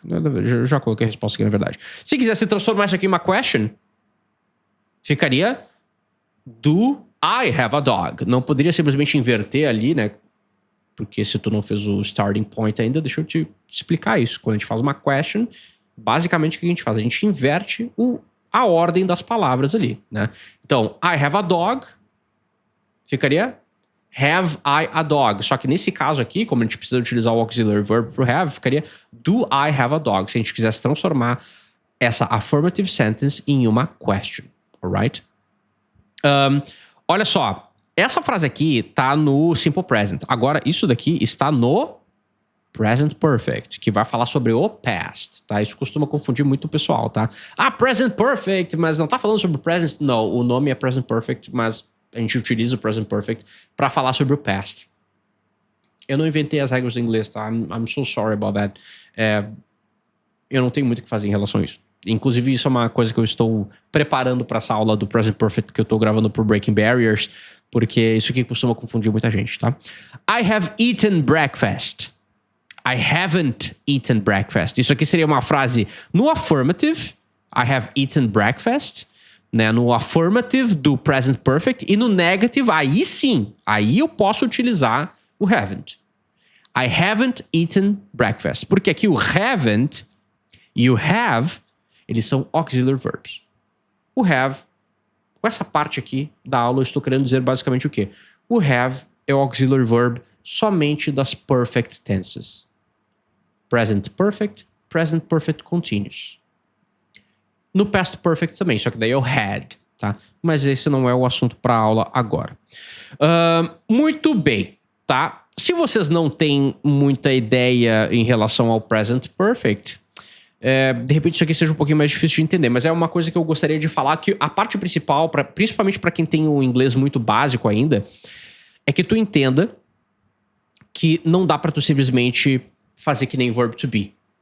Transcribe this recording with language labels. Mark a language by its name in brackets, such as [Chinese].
[Portuguese] Eu já coloquei a resposta aqui, na verdade. Se quisesse transformar isso aqui em uma question, ficaria [English] do I have a dog. [Portuguese] Não poderia simplesmente inverter ali, né? Porque se tu não fez o starting point ainda, deixa eu te explicar isso. Quando a gente faz uma question, basicamente o que a gente faz? A gente inverte a ordem das palavras ali, né? Então, [English] I have a dog [Portuguese] ficaria [English] have I a dog. [Portuguese] Só que nesse caso aqui, como a gente precisa utilizar o auxiliary verb pro have, ficaria [English] do I have a dog. [Portuguese] Se a gente quisesse transformar essa affirmative sentence em uma question, alright? Olha só. Essa frase aqui tá no Simple Present. Agora, isso daqui está no Present Perfect, que vai falar sobre o past, tá? Isso costuma confundir muito o pessoal, tá? Ah, Present Perfect, mas não tá falando sobre o Present? Não, o nome é Present Perfect, mas a gente utiliza o Present Perfect para falar sobre o past. Eu não inventei as regras do inglês, tá? [English] I'm so sorry about that. [Portuguese] Eu não tenho muito o que fazer em relação a isso. Inclusive, isso é uma coisa que eu estou preparando para essa aula do Present Perfect que eu tô gravando pro Breaking Barriers, porque isso aqui costuma confundir muita gente, tá? [English] I have eaten breakfast. I haven't eaten breakfast. [Portuguese] Isso aqui seria uma frase no affirmative. [English] I have eaten breakfast. Né? [Portuguese] No affirmative do present perfect. E no negative, aí sim. Aí eu posso utilizar o haven't. [English] I haven't eaten breakfast. [Portuguese] Porque aqui o haven't e o have, eles são auxiliary verbs. O have... Com essa parte aqui da aula, eu estou querendo dizer basicamente o quê? O have é o auxiliary verb somente das perfect tenses. [English] Present perfect continuous. [Portuguese] No past perfect também, só que daí é o had, tá? Mas esse não é o assunto para a aula agora. Muito bem, tá? Se vocês não têm muita ideia em relação ao present perfect... de repente isso aqui seja um pouquinho mais difícil de entender, mas é uma coisa que eu gostaria de falar, que a parte principal, principalmente para quem tem o inglês muito básico ainda, é que tu entenda que não dá para tu simplesmente fazer que nem verb to be.